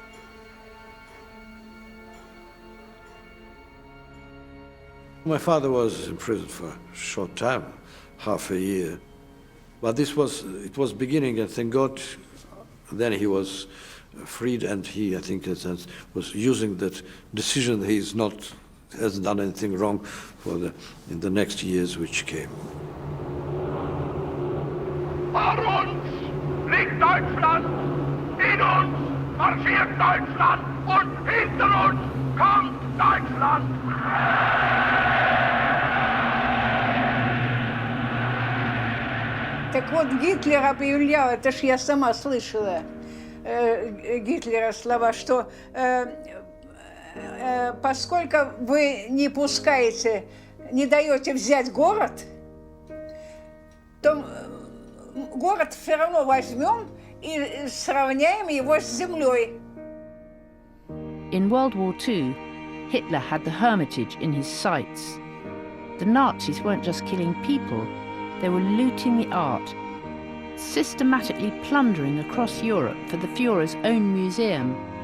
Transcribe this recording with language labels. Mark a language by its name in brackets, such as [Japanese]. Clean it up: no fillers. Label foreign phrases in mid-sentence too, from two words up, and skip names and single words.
[English] My father was in prison for a short time, half a year. But it was beginning, and thank God, then he was freed, and he, I think, was using that decision that hasn't done anything wrong in the next years which came. [German] Vor uns liegt Deutschland, in uns marschiert Deutschland und hinter uns kommt Deutschland. [Russian] Так вот, Гитлер объявлял, это ж я сама слышала, Гитлера слова, что поскольку вы не пускаете, не даете взять город, то город все равно возьмем и сравняем его с землей. [English] In World War II, Hitler had the Hermitage in his sights. The Nazis weren't just killing people, they were looting the art, systematically plundering across Europe for the Führer's own museum.